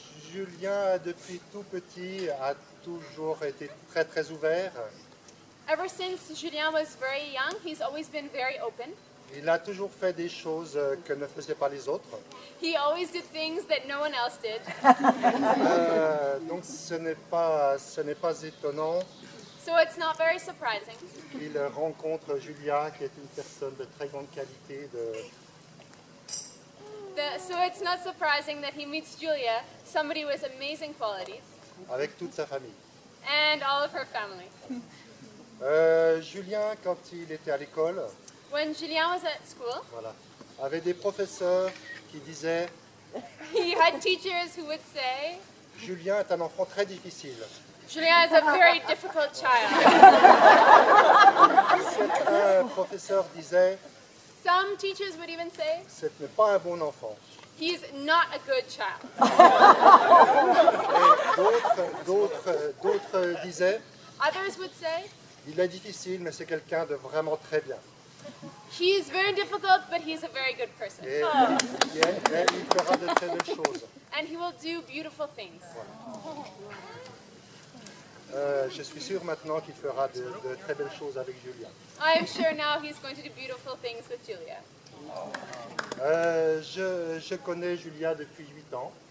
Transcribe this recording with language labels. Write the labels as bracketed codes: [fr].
[fr] Julien, depuis tout petit, a toujours été très ouvert. [en] Ever since Julien was very young, he's always been very open. [fr] Il a toujours fait des choses que ne faisaient pas les autres. [en] He always did things that no one else did. [fr] Donc ce n'est pas étonnant [en] So it's not very surprising [fr] qu'il rencontre Julia, qui est une personne de très grande qualité, [en] So it's not surprising that he meets Julia, somebody with amazing qualities, [fr] avec toute sa famille. [en] and all of her family. [fr] Julien, quand il était à l'école, [en] When Julien was at school, [fr] voilà, avait des professeurs qui disaient [en] he had teachers who would say, [fr] Julien est un enfant très difficile. [en] Julien is a very difficult child. [fr] Certains professeurs disaient [en] Some teachers would even say, [fr] ce n'est pas un bon enfant. [en] he's not a good child. [fr] Et d'autres disaient [en] Others would say, [fr] il est difficile, mais c'est quelqu'un de vraiment très bien. [en] he's very difficult, but he's a very good person. [fr] Et il fera de très belles choses. [en] And he will do beautiful things. [fr] Je suis sûr maintenant qu'il fera de très belles choses avec Julien. [en] I am sure now he's going to do beautiful things with Julia. [fr] Je connais Julia depuis 8 ans.